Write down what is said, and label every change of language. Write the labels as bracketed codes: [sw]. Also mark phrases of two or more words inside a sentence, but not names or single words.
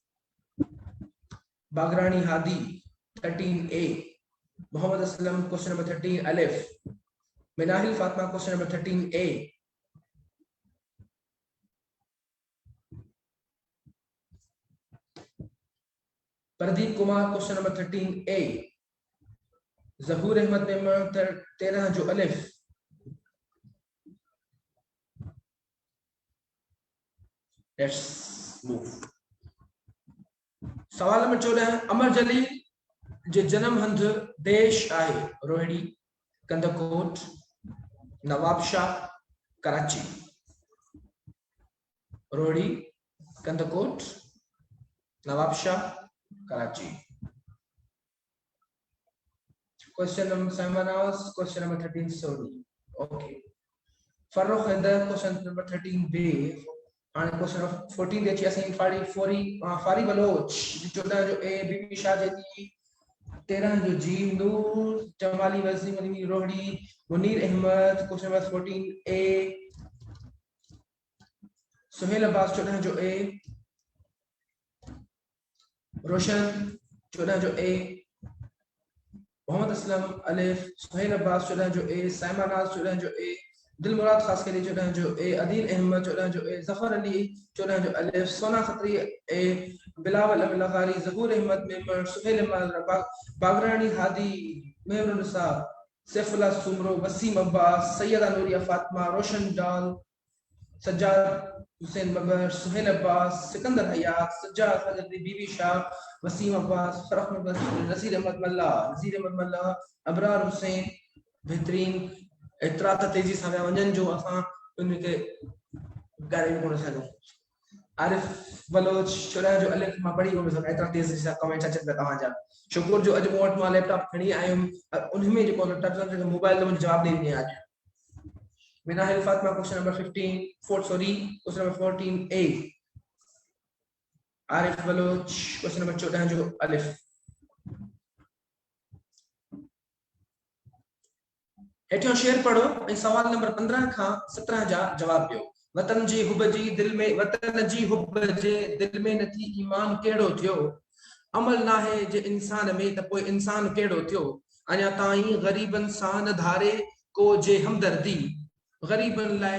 [en] बागरानी हादी 13 ए, मोहम्मद असलम question number 13 अलिफ, मिनाहिल फातिमा question number 13 ए, प्रदीप कुमार question number 13 ए, जहूर अहमद मेमण 13 जो अलिफ, let's move. [sd] सवाल नंबर 14, अमर जलील जे जन्म हंध देश आहे रोहिणी, कंदकोट, नवाबशाह, कराची। रोहिणी, कंदकोट, नवाबशाह, कराची। [en] question number 7 question number 13 सोनी OK। फर्रुख हैदर question number 13 बे and question of 14 देखिए असें फारी बलोच 14 जो ए, बीबी शाह जदी 13 जो जी, नूर जमाली वसीम अली रोहड़ी, मुनीर अहमद question number 14 ए, [sd] सुहेल अब्बास 14 जो ए, रोशन 14 जो ए, मोहम्मद असलम अलिफ, सुहेल अब्बास 14 जो ए, साइमा नाज 14 जो ए, दिल मुराद खासखेली 14 जो ए, अदील अहमद 14 जो ए, जफर अली 14 जो अलिफ, सोना खत्री ए, बिलावल लगारी, जहूर अहमद मेमण, सुहेल अहमद, बागरानी हादी, मेहरुन निसा, सैफुल्लाह सुमरो, वसीम अब्बास, सैयदा नूरिया फातिमा, रोशन डाल, सज्जाद हुसैन बबर, सुहेल अब्बास, सिकंदर हयात, सज्जाद हजरत बीबी शाह, वसीम अब्बास, फरख नसीर अहमद मल्ला, अबरार हुसैन, बेहतरीन। एतरा त तेजी सां विया वञनि जो असां उनखे ॻाल्हाए कोन सघूं। आरिफ बलोच 14 जो अलिफ मां पढ़ी कोन सघां, एतरा तेजी सां कमेंट अचनि पिया तव्हांजा। शुक्र जो अॼु मूं वटि मां लैपटॉप खणी आयुमि, उनमें जेको [en] touch mobile [sd] ते मुंहिंजो जवाबु ॾेई ॾिनी अॼु। [en] मिनाहिल फातिमा question number question number 14 A, आरिफ बलोच question number 14 जो अलिफ। [sd] हेठियों शेर पढ़ो ऐं सवाल नंबर 15 खां 17 जा जवाब ॾियो। वतन जी हुब जी दिल में, वतन जी हुब जे दिल में नथी ईमान कहिड़ो थियो, अमल नाहे जे इंसान में त पोइ इंसान कहिड़ो थियो, अञा ताईं ग़रीबनि सां न धारे को जे हमदर्दी, ग़रीबनि